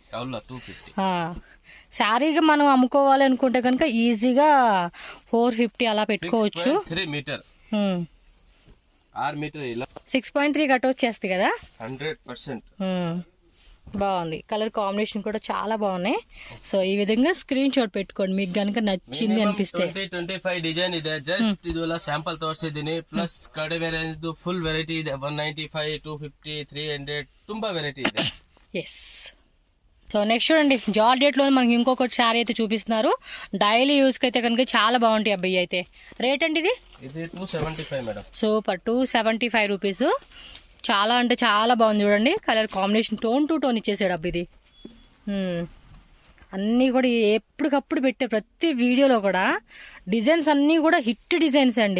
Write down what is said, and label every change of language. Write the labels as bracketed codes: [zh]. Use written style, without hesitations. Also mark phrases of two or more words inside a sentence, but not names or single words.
[te] శారీగా మనం అమ్ముకోవాలి అనుకుంటే కనుక ఈజీగా 450 అలా పెట్టుకోవచ్చు. 6.3 కట్ వచ్చేస్తుంది కదా. 100% బాగుంది. [en] colour combination [te] కూడా చాలా బాగున్నాయి. సో ఈ విధంగా [en] screenshot [te] పెట్టుకోండి మీకు కనుక నచ్చింది అనిపిస్తే. [kn] 25 ಡಿಸೈನ್ ಇದೆ. ಜಸ್ಟ್ ಇದೆಲ್ಲ ಸ್ಯಾಂಪಲ್ ತೋರಿಸಿದ್ದೀನಿ. ಪ್ಲಸ್ ಕಡಿಮೆ ರೇಂಜ್ [en] full variety [kn] ಇದೆ. 195, 250, 300 ತುಂಬಾ ವೆರೈಟಿ ಇದೆ. [te] ఎస్. సో నెక్స్ట్ చూడండి, జార్జెట్లో మనకి ఇంకొకటి శారీ అయితే చూపిస్తున్నారు. [en] daily use [te] అయితే కనుక చాలా బాగుంటాయి అబ్బాయి. అయితే రేట్ అండి ఇది 275 మేడం. సూపర్, 275 రూపీస్. చాలా అంటే చాలా బాగుంది చూడండి. [en] colour combination tone to tone [te] ఇచ్చేసాడు అబ్బా ఇది. అన్నీ కూడా ఎప్పటికప్పుడు పెట్టే ప్రతి వీడియోలో కూడా డిజైన్స్ అన్నీ కూడా [en] hit designs [te] అండి.